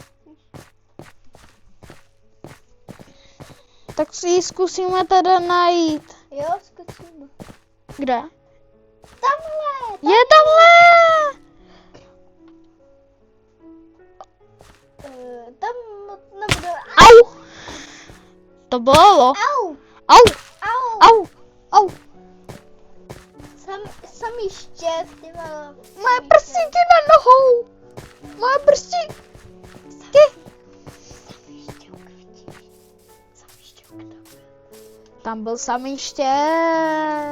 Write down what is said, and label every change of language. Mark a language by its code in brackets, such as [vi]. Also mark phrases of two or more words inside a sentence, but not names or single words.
[cs] Tak si ji zkusíme teda najít. Jo, zkusíme. Kde? Tamhle. Je tamhle! Tam nebude. Au! To bolelo. Au. Au! Au. Au! Au! Sam ještě, ty vole. Moje prstíky na nohou! Moje prstíky! Sam ještě ukrytí. Tam byl samý štět.